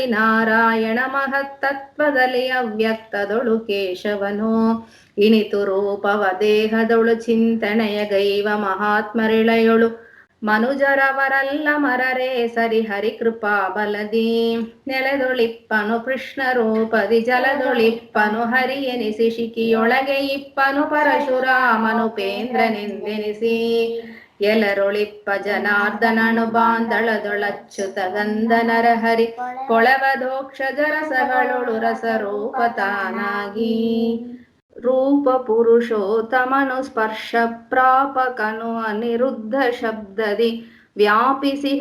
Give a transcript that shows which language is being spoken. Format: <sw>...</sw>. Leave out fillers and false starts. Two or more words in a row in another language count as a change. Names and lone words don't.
<kn>ನಾರಾಯಣ ಮಹತ್ತತ್ವದಲ್ಲಿ ಅವ್ಯಕ್ತದೊಳು ಕೇಶವನು ಇನಿತು ರೂಪವ ದೇಹದೊಳು ಚಿಂತನೆಯ ಗೈವ ಮಹಾತ್ಮರಿಳೆಯೊಳು ಮನುಜರವರಲ್ಲ ಮರರೇ ಸರಿ ಹರಿ ಕೃಪಾ ಬಲದಿ ನೆಲದೊಳಿಪ್ಪನು ಕೃಷ್ಣ ರೂಪದಿ ಜಲದೊಳಿಪ್ಪನು ಹರಿ ಎನಿಸಿ ಶಿಖಿಯೊಳಗೆ ಇಪ್ಪನು ಪರಶುರಾಮನು ಪೇಂದ್ರನೆಂದೆನಿಸಿ ಎಲರೊಳಿಪ್ಪ ಜನಾರ್ದನನು ಬಾಂದಳದೊಳಚ್ಯುತ ಗಂಧ ನರಹರಿ ಕೊಳವದೋಕ್ಷ ಜರಸಗಳೊಳು ರಸರೂಪ ತಾನಾಗಿ ರೂಪ ಪುರುಷೋತ್ತಮನು ಸ್ಪರ್ಶ ಪ್ರಾಪಕನು ಅನಿರುದ್ಧ ಶಬ್ದದಿ ವ್ಯಾಪಿಸಿಹ</kn>